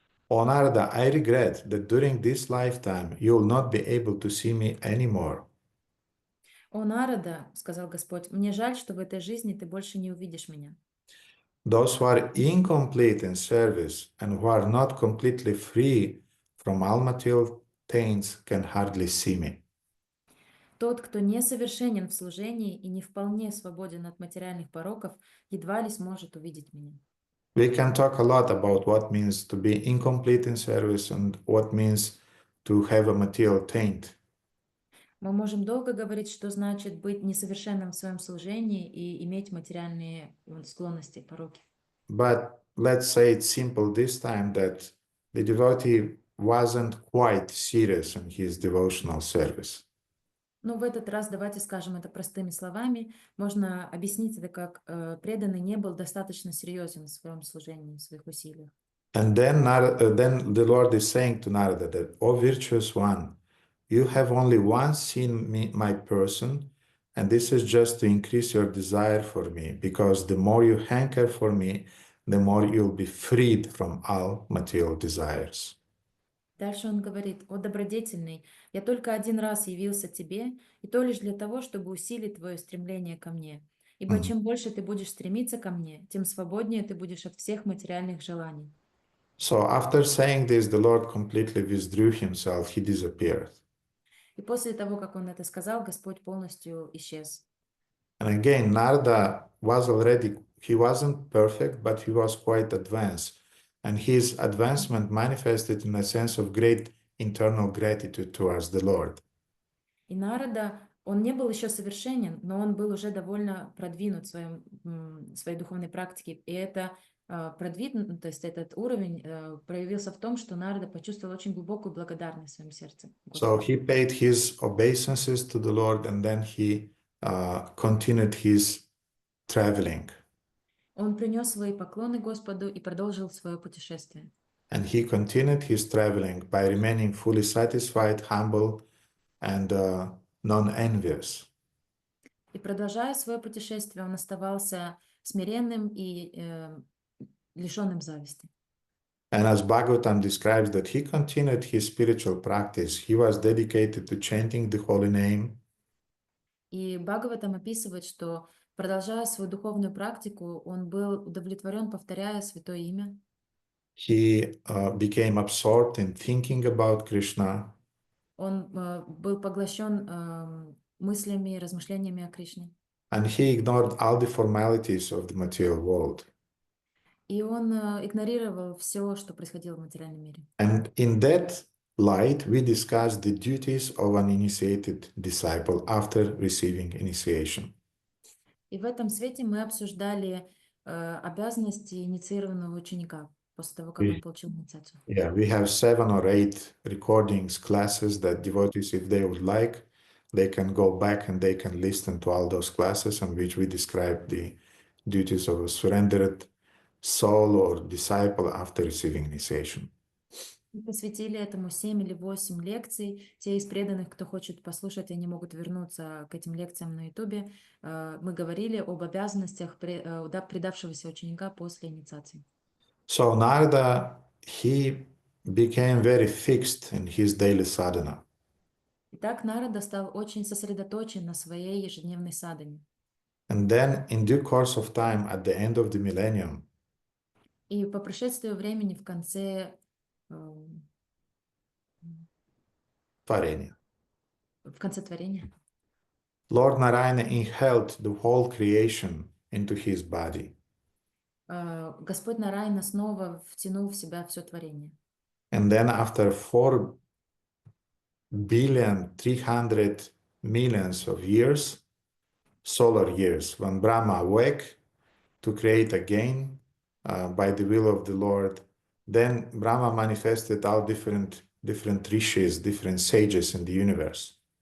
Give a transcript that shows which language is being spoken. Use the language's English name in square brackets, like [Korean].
[English] O Narada, I regret that during this lifetime you will not be able to see me anymore. [Russian] «О, Нарада, — сказал Господь, — мне жаль, что в этой жизни ты больше не увидишь меня. [English] Those who are incomplete in service and who are not completely free from all material taints can hardly see me. [Russian] Тот, кто несовершенен в служении и не вполне свободен от материальных пороков, едва ли сможет увидеть меня». [English] We can talk a lot about what means to be incomplete in service and what means to have a material taint. [Russian] Мы можем долго говорить, что значит быть несовершенным в своем служении и иметь материальные склонности, пороки. [English] But let's say it's simple this time that the devotee wasn't quite serious in his devotional service. [Russian] Но в этот раз давайте скажем это простыми словами. Можно объяснить это как преданный не был достаточно серьезен в своем служении, в своих усилиях. [English] And then the Lord is saying to Narada that, "O virtuous one, you have only once seen my person, and this is just to increase your desire for me, because the more you hanker for me, the more you'll be freed from all material desires." [Russian] Дальше он говорит: «О добродетельный, я только один раз явился тебе, и то лишь для того, чтобы усилить твое стремление ко мне. Ибо чем больше ты будешь стремиться ко мне, тем свободнее ты будешь от всех материальных желаний». [English] So after saying this, the Lord completely withdrew himself, he disappeared. [Russian] И после того, как он это сказал, Господь полностью исчез. [English] And again, Narada was already, he wasn't perfect, but he was quite advanced. And his advancement manifested in a sense of great internal gratitude towards the Lord. [Russian] И Нарада, он не был еще совершенен, но он был уже довольно продвинут в своей духовной практике. И это продвинут, то есть этот уровень проявился в том, что Нарада почувствовал очень глубокую благодарность в своем сердце. [English] So he paid his obeisances to the Lord, and then he continued his traveling. [Russian] Он принес свои поклоны Господу и продолжил свое путешествие. [English] And he continued his traveling by remaining fully satisfied, humble, and non-envious. [Russian] И продолжая свое путешествие, он оставался смиренным и лишенным зависти. [English] And as Bhagavatam describes that he continued his spiritual practice, he was dedicated to chanting the holy name. [Russian] И Бхагаватам описывает, что, продолжая свою духовную практику, он был удовлетворен, повторяя святое имя. [English] He became absorbed in thinking about Krishna. [Russian] Он был поглощен мыслями и размышлениями о Кришне. [English] And he ignored all the formalities of the material world. [Russian] И он игнорировал все, что происходило в материальном мире. [English] And in that light, we discuss the duties of an initiated disciple after receiving initiation. [Russian] И в этом свете мы обсуждали обязанности инициированного ученика после того, как он получил инициацию. [English] Yeah, we have 7 or 8 recordings, classes that devotees, if they would like, they can go back and they can listen to all those classes in which we describe the duties of a surrendered soul or disciple after receiving initiation. [Russian] Мы посвятили этому 7 или 8 лекций. Те из преданных, кто хочет послушать, они могут вернуться к этим лекциям на YouTube. Мы говорили об обязанностях предавшегося ученика после инициации. [English] So Narada, he became very fixed in his daily sadhana. [Russian] Итак, Нарада стал очень сосредоточен на своей ежедневной садхане. [English] And then in due course of time, at the end of the millennium, [Russian] И по прошествию времени в конце Tvarenia, творения, [English] Lord Narayana inhaled the whole creation into his body. [Russian] Господь Нарайна снова втянул в себя все творение. [English] And then after 4,300,000,000 of years, solar years, when Brahma awake to create again by the will of the Lord, then Brahma manifested all different rishis, different sages in the universe.